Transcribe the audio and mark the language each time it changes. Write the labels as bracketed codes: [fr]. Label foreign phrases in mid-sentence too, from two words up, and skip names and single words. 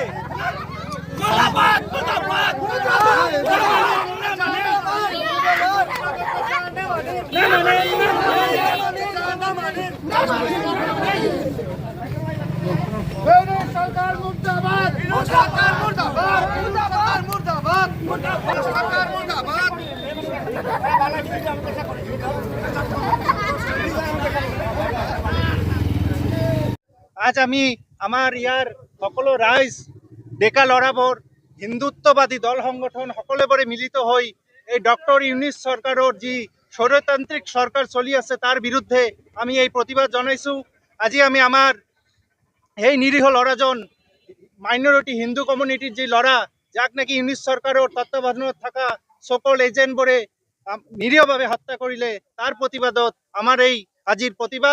[bn] সরকার মুর্দাবাদ, সরকার মুর্দাবাদ, সরকার মুর্দাবাদ, সরকার মুর্দাবাদ। [as] আজ আমি আমার ইয়ার সকলো ৰাইজ ডেকা ল'ৰাবোৰ হিন্দুত্ববাদী দল সংগঠন সকলোবোৰে মিলিত হৈ এই ডক্টৰ ইউনূস চৰকাৰৰ যি স্বৈৰতান্ত্ৰিক চৰকাৰ চলি আছে তাৰ বিৰুদ্ধে আমি এই প্ৰতিবাদ জনাইছোঁ। আজি আমি আমাৰ এই নিৰীহ ল'ৰাজন [en] minority Hindu community [as] যি ল'ৰা যাক নেকি ইউনূস চৰকাৰৰ তত্ত্বাৱধানত থকা সকল এজেণ্টবোৰে নিৰীহভাৱে হত্যা কৰিলে তাৰ প্ৰতিবাদত আমাৰ এই আজিৰ প্ৰতিবাদ।